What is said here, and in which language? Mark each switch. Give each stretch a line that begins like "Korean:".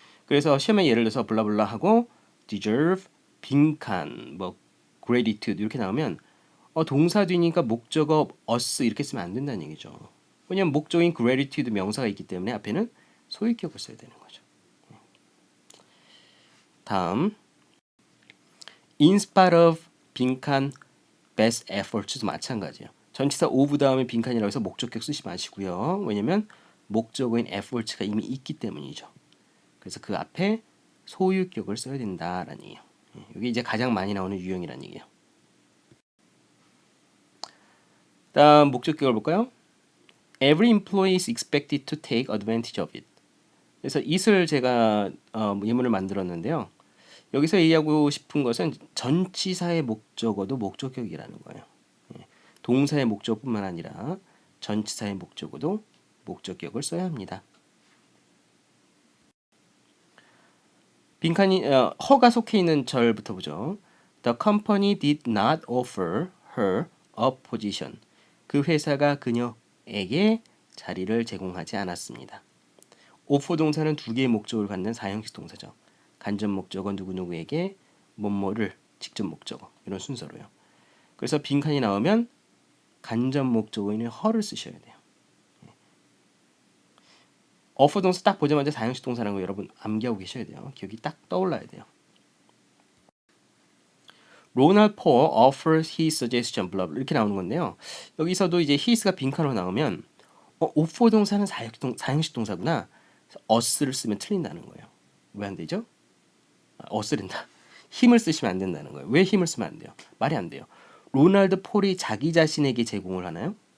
Korean: 그래서 시험에 예를 들어서 블라블라 하고 deserve 빈칸 gratitude 이렇게 나오면 동사 뒤니까 목적어 us 이렇게 쓰면 안 된다는 얘기죠. 왜냐면 목적인 gratitude 명사가 있기 때문에 앞에는 소유격을 써야 되는 거죠. 다음
English: in spite of
Korean: 빈칸 best efforts도 마찬가지예요. 전치사 of 다음에 빈칸이라고 해서 목적격 쓰지 마시고요. 왜냐면 목적어인 efforts가 이미 있기 때문이죠. 그래서 그 앞에 소유격을 써야 된다라는 얘기예요. 이게 이제 가장 많이 나오는 유형이라는 얘기예요. 다음 목적격을 볼까요?
English: Every employee is expected to take advantage of it.
Korean: 그래서 it을 제가 예문을 만들었는데요. 여기서 얘기하고 싶은 것은 전치사의 목적어도 목적격이라는 거예요. 동사의 목적뿐만 아니라 전치사의 목적어도 목적격을 써야 합니다. 빈칸이 허가 속해 있는 절부터 보죠.
English: The company did not offer her a position.
Korean: 그 회사가 그녀에게 자리를 제공하지 않았습니다. offer 동사는 두 개의 목적을 갖는 사형식 동사죠. 간접 목적어 누구누구에게 뭐뭐를 직접 목적어 이런 순서로요. 그래서 빈칸이 나오면 간접 목적어인 her를 쓰셔야 돼요. offer 동사 딱 보자마자 사형식 동사라는 거 여러분 암기하고 계셔야 돼요. 기억이 딱 떠올라야 돼요.
English: Ronald Paul offers his suggestion, blah, blah
Korean: 이렇게 나오는 건데요. 여기서도 이제 his가 빈칸으로 나오면 offer 동사는 사형식 동사구나. us를 쓰면 틀린다는 거예요. 왜 안 되죠? us된다. 힘을 쓰시면 안 된다는 거예요. 왜 힘을 쓰면 안 돼요? 말이 안 돼요. 로날드 폴이 자기 자신에게 제공을 하나요?